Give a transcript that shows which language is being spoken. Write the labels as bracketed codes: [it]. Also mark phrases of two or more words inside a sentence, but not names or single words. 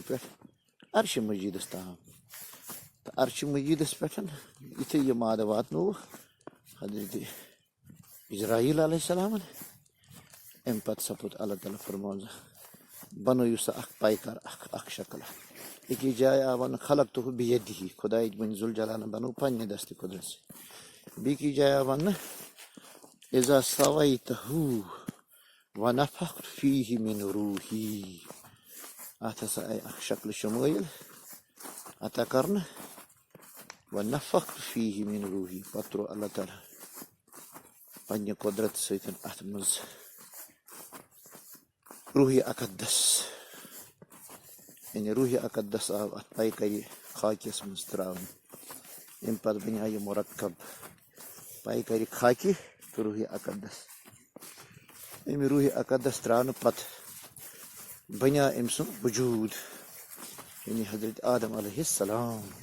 [ks] پٮ۪ٹھ عرشہِ مجیٖدس تام تہٕ عرشہِ مجیٖدس پٮ۪ٹھ یِتھُے یہِ مادٕ واتنووُکھ حضرتِ اِجرایٖل علیہ السلامن امہِ پتہٕ سپُد اللہ تعالیٰ فرماوُن بنٲیِو سا اکھ پیکر اکھ شکل أکِس جایہِ آو وننہٕ [ar] خلقتُہ بیَدِہی [ks] خۄداے بٔنۍ ذوالجلالن بنوو پننہِ دستہِ قۄدرت سۭتۍ بیٚکِس جایہِ آو وننہٕ [ar] اِذا سویتہوٗ ونفخت فیٖہِ مِن روٗحی [ks] اتھ ہسا آیہِ اکھ شکلہِ شمٲیِل عطا کرنہٕ [ar] ونفخت فیٖہِ مِن روٗحی [ks] پتہٕ تروو اللہ تعالیٰ پننہِ قۄدرت سۭتۍ اتھ منٛز روحِ اقدس یعنی روحِ اقدس آو اتھ پیکرِ خاکِس منٛز تراونہٕ امہِ پتہٕ بنیٛاو یہِ مُرکب پیکرِ خاکہِ تہٕ روحِ اقدس امہِ روحِ اقدس تراونہٕ پتہٕ بنیٛاو أمۍ سُنٛد وجوٗد یعنی حضرت آدم علیہ السلام